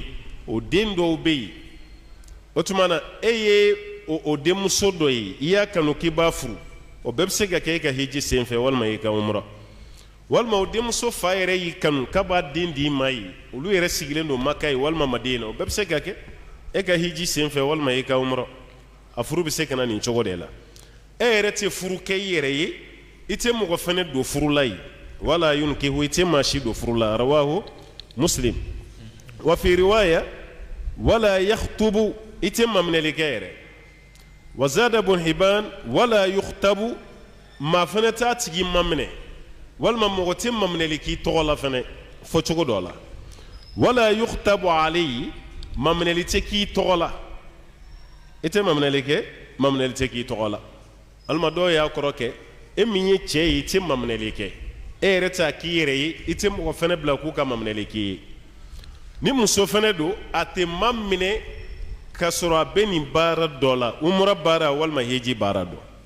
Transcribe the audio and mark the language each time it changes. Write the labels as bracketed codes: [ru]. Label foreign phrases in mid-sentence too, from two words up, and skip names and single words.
[bm] o den dɔw bɛ yen o tuma na e ye o denmuso dɔ ye i y'a kanu k'i b'a furu o bɛɛ bɛ se ka kɛ e ka hiji senfɛ walima i ka umra walima o denmuso fa yɛrɛ y'i kanu k'a b'a den d'i ma ye olu yɛrɛ sigilen don maka ye walima madina o bɛɛ bɛ se ka kɛ e ka hiji senfɛ walima i ka umra a furu bɛ se ka na nin cogo de la e yɛrɛ tɛ furu kɛ i yɛrɛ ye i tɛ mɔgɔ fɛnɛ don furu la yen [ar] ولا ينكح [bm] i tɛ maa si don furu la [ar] رواه مسلم وفي رواية ولا يخطب [bm] i tɛ maminɛli kɛ yɛrɛ [ar] وزاد ابن حبان ولا يخطب [bm] maa fɛnɛ t'a tigi maminɛ walima mɔgɔ tɛ maminɛli k'i tɔgɔ la fɛnɛ fɔ cogo dɔ la [ar] ولا يخطب [bm] alayhi maminɛli tɛ k'i tɔgɔ la i tɛ maminɛli kɛ maminɛli tɛ k'i tɔgɔ la walima dɔw y'a kɔrɔ kɛ e min ye cɛ ye i tɛ maminɛli kɛ e yɛrɛ t'a k'i yɛrɛ ye i tɛ mɔgɔ fɛnɛ bila k'u ka maminɛli k'i ye ni muso fɛnɛ don a tɛ maminɛ ka sɔrɔ a bɛ nin baara dɔ la umra baara walima hiji baara dɔ